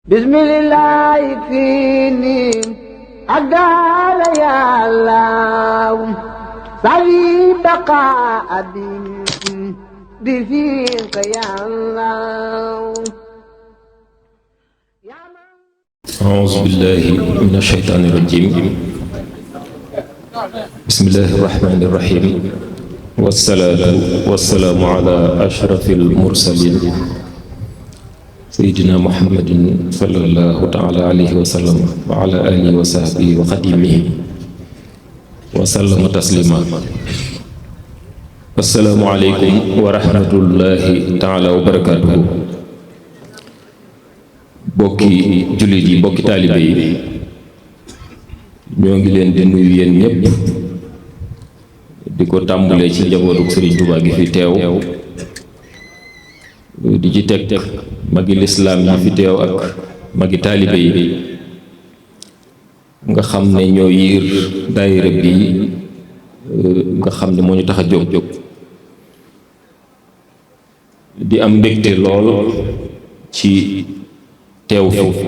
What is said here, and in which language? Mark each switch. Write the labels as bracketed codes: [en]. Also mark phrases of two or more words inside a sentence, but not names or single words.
[ar] bismillah fii nii ak daala yàllaaw sawi baqa abin di fiika yàllaaw. أعوذ بالله من الشيطان الرجيم بسم الله الرحمن الرحيم والصلاة والسلام على أشرف المرسلين سيدنا محمد صلى الله تعالى عليه وسلم وعلى آله وصحبه وخديمه وسلم تسليما. السلام عليكم ورحمة الله تعالى وبركاته. [wo] bokki jullit yi bokki taalibe yi ñoo ngi leen di nuyu yéen ñépp di ko tàmbalee ci njabootu Sëriñ Tuubaa gi fi teew di ci teg magi lislaam yi fi teew ak magi taalibe yi nga xam ne ñoo yiir daayira bi nga xam ne moo ñu tax a jóg di am mbégte lool ci teew fi.